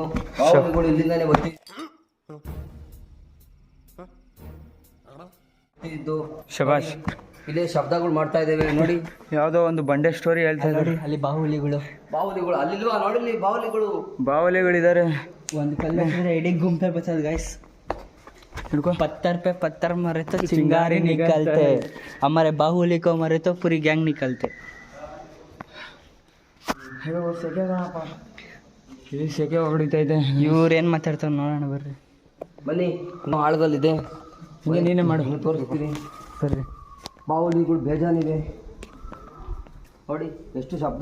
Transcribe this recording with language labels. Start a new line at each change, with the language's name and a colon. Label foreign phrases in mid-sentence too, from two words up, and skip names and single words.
Kannada: ಇಲ್ಲಿಂದಾನೆ ಬರ್ತಿದ್ದು. ಶಬಾಷ್. ಇಲ್ಲೇ ಶಬ್ದಗಳು ಮಾಡ್ತಾ ಇದ್ದೇವೆ ನೋಡಿ. ಯಾವುದೋ ಒಂದು ಬಂಡೆ ಸ್ಟೋರಿ ಹೇಳ್ತಾ ಇದ್ದಾರೆ. ಅಲ್ಲಿ ಬಾಹುಲಿಗಳು ಅಲ್ಲಿಲ್ವಾ ನೋಡಿಲ್ಲಿ ಬಾವಲಿಗಳಿದ್ದಾರೆ. ಒಂದು ಕಲ್ಲು ಎಡಿ
Hindi: घूमता बचत गाइस. पत्थर पे पत्थर मरे तो चिंगारी निकलते, हमारे बाहुली को मरे तो पूरी गैंग निकलते.
Kannada: ಇಲ್ಲಿ ಸೆಕೆ ಹೊಡಿತಾ ಇದೆ. ಇವ್ರು ಏನು ಮಾತಾಡ್ತಾರೆ ನೋಡೋಣ ಬರ್ರಿ. ಬನ್ನಿ, ಆಳದಲ್ಲಿದೆ. ಹಿಂಗೆ ನೀನೇ ಮಾಡು. ತೋರಿಸ್ತೀನಿ. ಸರಿ. ಬಾಹುಲಿಗಳು ಬೇಜಾನಿವೆ ನೋಡಿ, ಎಷ್ಟು ಶಬ್ದ.